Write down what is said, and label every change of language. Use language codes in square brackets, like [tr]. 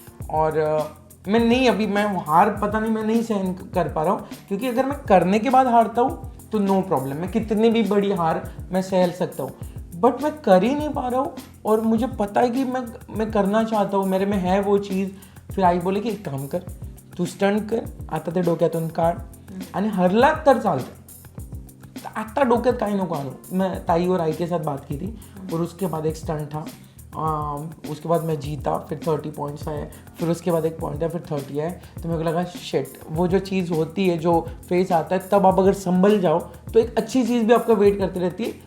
[hi] और मैं नहीं, अभी मैं हार पता नहीं मैं नहीं सहन कर पा रहा हूँ, क्योंकि अगर मैं करने के बाद हारता हूँ तो [en] no problem, [hi] मैं कितनी भी बड़ी हार मैं सहल सकता हूँ। बट मैं कर ही नहीं पा रहा हूँ और मुझे पता है कि मैं करना चाहता हूँ, मेरे में है वो चीज़। फिर आई बोले कि एक काम कर, [mr] तू स्टंट कर, आता ते डोक्यातून काढ आणि हरला तर चालतं. आता डोक्यात काही नको आणू. [hi] मैं ताई और आई के साथ बात की थी और उसके बाद एक स्टंट था, उसके बाद मैं जीता, फिर 30 पॉइंट्स आए, फिर उसके बाद एक पॉइंट है, फिर 30 आए. तो मेरे को लगा शिट, वो जो चीज़ होती है, जो फेस आता है, तब आप अगर संभल जाओ तो एक अच्छी चीज़ भी आपका वेट करती रहती है.